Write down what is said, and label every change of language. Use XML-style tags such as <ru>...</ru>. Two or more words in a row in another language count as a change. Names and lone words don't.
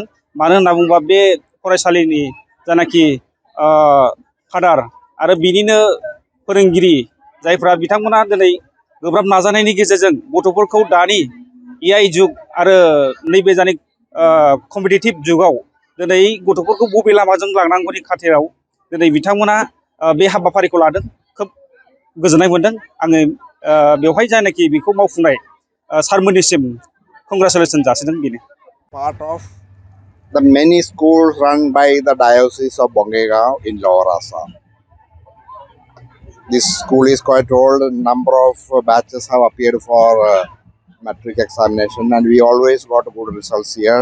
<brx>मानो होनना बुङोबा बे फरायसालिनि जानाखि फादार आरो बिनिनो फोरोंगिरि जायफ्रा बिथांमोना दिनै गोब्राब नाजानायनि गेजेरजों गथ'फोरखौ दानि AI जुग आरो नैबे जानि कम्पिटिटिभ जुगाव दिनै गथ'फोरखौ बबे लामाजों लांनांगौनि खाथिराव दिनै बिथांमोना बे हाबाफारिखौ लादों। खोब गोजोननाय मोनदों आङो बेवहाय जायनाखि बेखौ मावफुंनाय सारमोननिसिम कंग्रेचुलेसन जासिदों बेनो।</brx> <en>Part of the many schools run by the Diocese of Bongaigaon in Lower Assam. This school is quite old. A number of batches have appeared for matric examination, and we always got good results here.</en>